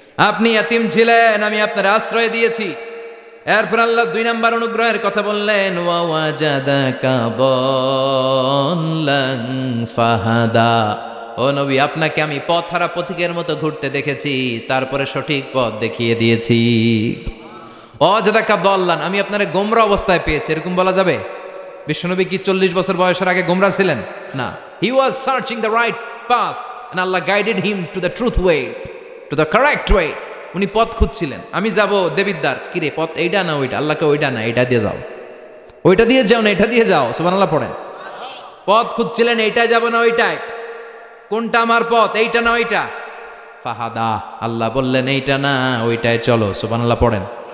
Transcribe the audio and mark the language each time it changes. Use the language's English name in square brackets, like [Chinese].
[Bangla] আপনি ইয়াতীম ছিলেন, আমি আপনার আশ্রয় দিয়েছি। এরপর আল্লাহ 2 নাম্বার অনুগ্রহের কথা বললেন, [Arabic] ওয়া ওয়াজাদাকা দাল্লান ফাহাদা, [Bangla] ও নবী আপনাকে আমি পথহারা পথিকের মতো ঘুরতে দেখেছি, তারপরে সঠিক পথ দেখিয়ে দিয়েছি। [Arabic] ওয়াজাদাকা দাল্লান, [Bangla] আমি আপনারে গোমরা অবস্থায় পেয়েছি, এরকম বলা যাবে? বিশ্বনবী কি 40 বছর বয়সের আগে গোমরা ছিলেন? [English] না, he was searching the right path and Allah guided him to the truth way, to the correct way. [Bangla] উনি পথ খুঁজছিলেন, আমি যাব দেবিদ্বার, কিরে পথ এইটা না ওইটা? আল্লাহকে ওইটা না এইটা দিয়ে যাও, ওইটা দিয়ে যাও না এটা দিয়ে যাও, সুবহানাল্লাহ পড়েন। পথ খুঁজছিলেন, এইটা যাব না ওইটাই, কোনটা আমার পথ, এইটা না ওইটা? ফাহাদা, আল্লাহ বললেন এইটা না ওইটাই চলো, সুবহানাল্লাহ পড়েন।